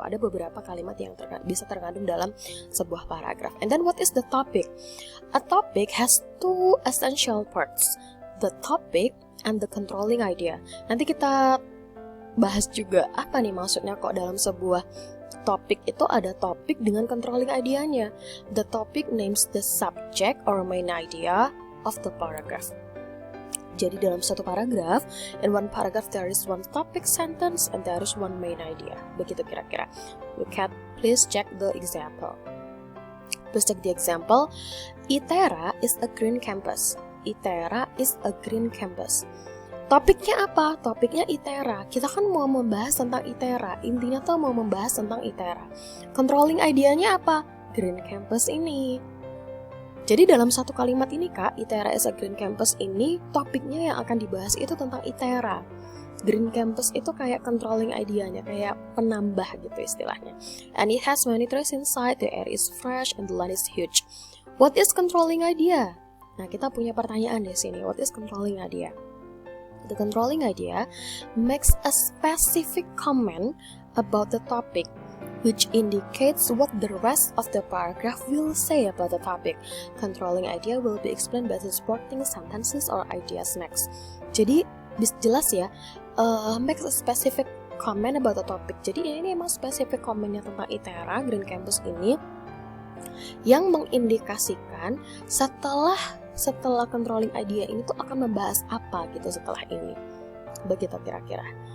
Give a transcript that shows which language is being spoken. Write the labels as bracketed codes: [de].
[id] Ada beberapa kalimat yang bisa terkandung dalam sebuah paragraph. [en] And then what is the topic? A topic has two essential parts, the topic and the controlling idea. [id] Nanti kita bahas juga apa nih maksudnya kok dalam sebuah topik itu ada topik dengan controlling idea-nya. [en] The topic names the subject or main idea of the paragraph. [id] Jadi dalam satu paragraf, [en] in one paragraph there is one topic sentence and there is one main idea. [id] Begitu kira-kira. [en] Please check the example. Please check the example. ITERA is a green campus. ITERA is a green campus. [id] Topiknya apa? Topiknya ITERA. Kita kan mau membahas tentang ITERA. Intinya tuh mau membahas tentang ITERA. Controlling idea-nya apa? Green Campus ini. Jadi dalam satu kalimat ini Kak, [en] ITERA is a Green Campus [id] ini, topiknya yang akan dibahas itu tentang ITERA. Green Campus itu kayak controlling idea-nya, kayak penambah gitu istilahnya. [en] And it has many trees inside, the air is fresh, and the land is huge. What is controlling idea? [id] Nah, kita punya pertanyaan di sini. [en] What is controlling idea? The controlling idea makes a specific comment about the topic, which indicates what the rest of the paragraph will say about the topic. Controlling idea will be explained by the supporting sentences or ideas next. [id] Jadi, jelas ya, [en] makes a specific comment about the topic. [id] Jadi ini emang spesifik komennya tentang ITERA, Green Campus ini, yang mengindikasikan setelah controlling idea ini tuh akan membahas apa gitu setelah ini. Begitu kira-kira.